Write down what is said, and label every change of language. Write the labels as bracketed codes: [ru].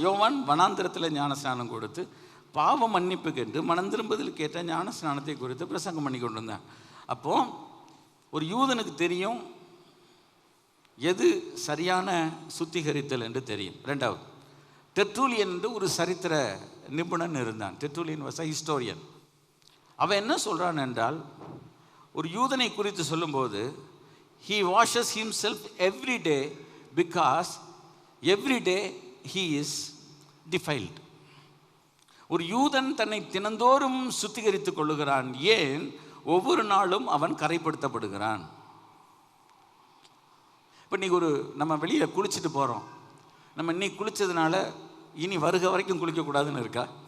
[ta] யோவான் வனாந்திரத்தில் ஞான ஸ்நானம் கொடுத்து பாவ மன்னிப்பு கேட்டு மனம் திரும்புதலுக்கு கேட்ட ஞான ஸ்நானத்தை குறித்து பிரசங்கம் பண்ணி கொண்டு வந்தாங்க. அப்போது ஒரு யூதனுக்கு தெரியும் எது சரியான சுத்திகரித்தல் என்று தெரியும். ரெண்டாவது, டெர்ட்டூலியன் என்று ஒரு சரித்திர நிபுணன் இருந்தான். [en] Tertullian was a historian. [ta] அவன் என்ன சொல்கிறான் என்றால், ஒரு யூதனை குறித்து சொல்லும்போது, [en] he washes himself every day because every day he is defiled. [ta] ஒரு யூதன் தன்னை தினந்தோறும் சுத்திகரித்துக் கொள்ளுகிறான். ஏன்? ஒவ்வொரு நாளும் அவன் கரைப்படுத்தப்படுகிறான். இப்போ இன்னைக்கு நம்ம வெளியில் குளிச்சுட்டு போகிறோம், நம்ம இன்னைக்கு குளித்ததுனால இனி வருக வரைக்கும் குளிக்கக்கூடாதுன்னு இருக்கா?